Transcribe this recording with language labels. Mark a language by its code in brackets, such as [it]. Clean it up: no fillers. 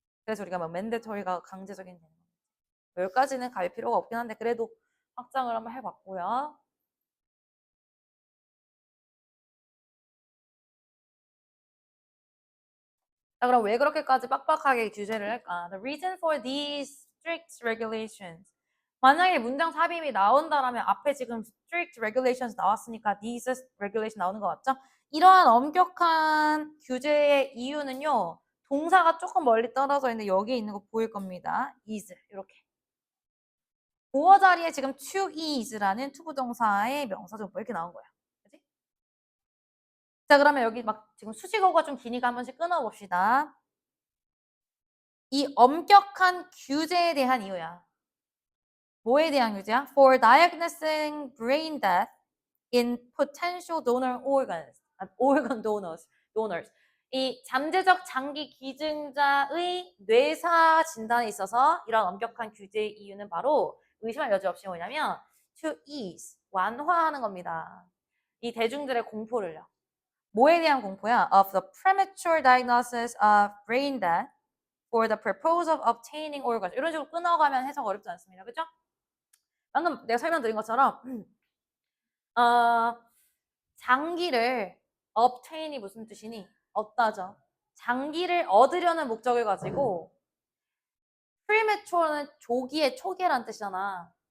[ko] 그래서 우리가 뭐 mandatory가 강제적인 되는 겁니다. 여기까지는 갈 필요가 없긴 한데 그래도 확장을 한번 해봤고요. 자, 그럼 왜 그렇게까지 빡빡하게 규제를 할까? [en] The reason for these strict regulations. [ko] 만약에 문장 삽입이 나온다라면 앞에 지금 [en] strict regulations [ko] 나왔으니까 [en] these regulation [ko] 나오는 거 맞죠? 이러한 엄격한 규제의 이유는요. 동사가 조금 멀리 떨어져 있는데 여기 있는 거 보일 겁니다. is 이렇게. 보어 자리에 지금 to is라는 투부정사의 명사정보 이렇게 나온 거야. 그치? 자, 그러면 여기 막 지금 수식어가 좀 기니까 한 번씩 끊어봅시다. 이 엄격한 규제에 대한 이유야. 뭐에 대한 규제야? [en] For diagnosing brain death in potential donor organs. organ donors. [ko] 이 잠재적 장기 기증자의 뇌사 진단에 있어서 이런 엄격한 규제의 이유는 바로 의심할 여지 없이 뭐냐면 [en] to ease, [ko] 완화하는 겁니다. 이 대중들의 공포를요. 뭐에 대한 공포야? [en] Of the premature diagnosis of brain death for the purpose of obtaining organs. [ko] 이런 식으로 끊어가면 해석 어렵지 않습니다. 그죠? 방금 내가 설명드린 것처럼 장기를 obtain이 무슨 뜻이니? 얻다죠. 장기를 얻으려는 목적을 가지고 premature는 조기의 초기란 뜻이잖아.